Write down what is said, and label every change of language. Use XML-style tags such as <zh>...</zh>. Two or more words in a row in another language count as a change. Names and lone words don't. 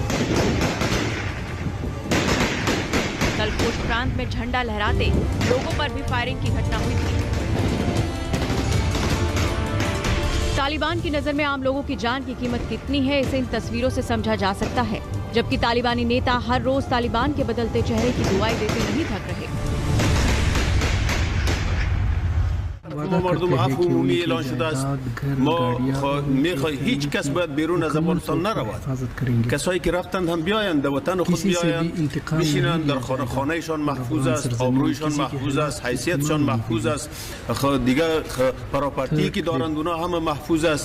<hi>कल कोट प्रांत में झंडा लहराते लोगों पर भी फायरिंग की घटना हुई थी। तालिबान की नजर में आम लोगों की जान की कीमत कितनी है, इसे इन तस्वीरों से समझा जा सकता है। जबकि तालिबानी नेता हर रोज तालिबान के बदलते चेहरे की दुआएं देते नहीं थक रहे।</hi> <fa>مردم عفو عمومی اعلان شده است. ما میخواهیم هیچ کس باید بیرون از افغانستان نرود. کسایی که رفتند هم بیایند، وطن خود بیایند، بشینند در خانهشان محفوظ است، آبرویشان محفوظ است، حیثیتشان محفوظ است، دیگه پراپرتی که دارند اونا همه محفوظ است.</fa>